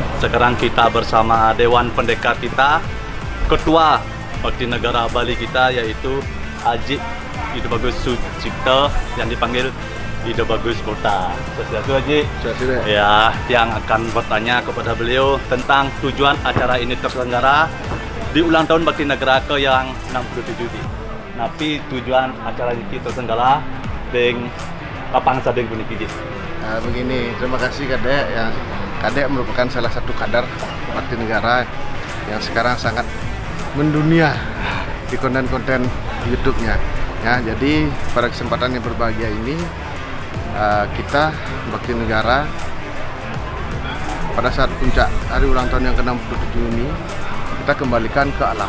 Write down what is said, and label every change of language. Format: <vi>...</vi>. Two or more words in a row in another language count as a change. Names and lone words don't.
<id>Sekarang kita bersama Dewan Pendekar kita, Ketua Bakti Negara Bali kita, yaitu Haji Ide Bagus Sucipto yang dipanggil Ide Bagus Kota. Swastiastu Haji. Ya, yang akan bertanya kepada beliau tentang tujuan acara ini terselenggara di ulang tahun Bakti Negara ke yang 67 ini. Tapi tujuan acara ini terselenggara dengan lapangan Sading puniki. Nah, begini, terima kasih Kadek. Yang Kadek merupakan salah satu kader Bakti Negara yang sekarang sangat mendunia di konten-konten YouTube-nya. Ya, jadi pada kesempatan yang berbahagia ini kita Bakti Negara pada saat puncak hari ulang tahun yang ke-67 ini kita kembalikan ke alam.</id>